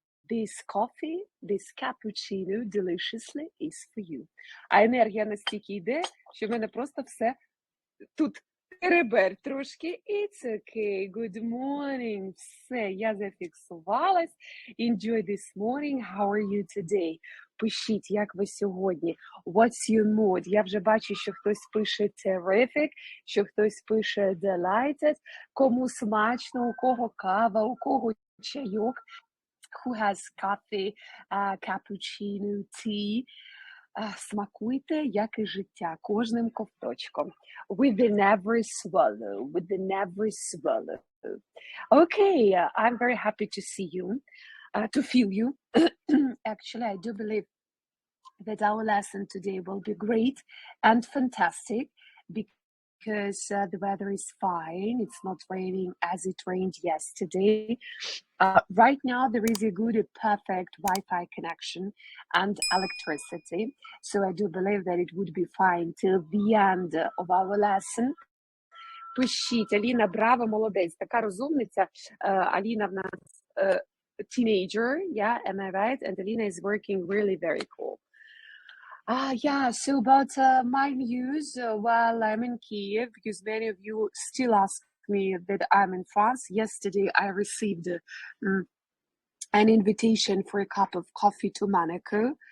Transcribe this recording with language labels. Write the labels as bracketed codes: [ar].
[en] This coffee, this cappuccino deliciously is for you. [uk] А енергія настільки йде, що в мене просто все тут теребер трошки. [en] It's okay. Good morning. [uk] Все, я зафіксувалась. [en] Enjoy this morning. How are you today? [uk] Пишіть, як ви сьогодні. [en] What's your mood? [uk] Я вже бачу, що хтось пише terrific, що хтось пише delighted. Кому смачно, у кого кава, у кого чайок. [en] Who has coffee, cappuccino, tea. [uk] Смакуйте, як і життя, кожним ковточком. [en] With the never swallow, with the never swallow. Okay, I'm very happy to see you, to feel you. Actually, I do believe that our lesson today will be great and fantastic because the weather is fine. It's not raining as it rained yesterday. Right now, there is a good, perfect Wi-Fi connection and electricity. So I do believe that it would be fine till the end of our lesson. [uk] Пишіть, Аліна, браво, молодець, така розумниця. Аліна в нас [en] teenager, yeah, am I right? And Alina is working really very cool. Yeah, so about my news, while I'm in Kiev, because many of you still ask me that I'm in France. Yesterday, I received an invitation for a cup of coffee to Monaco.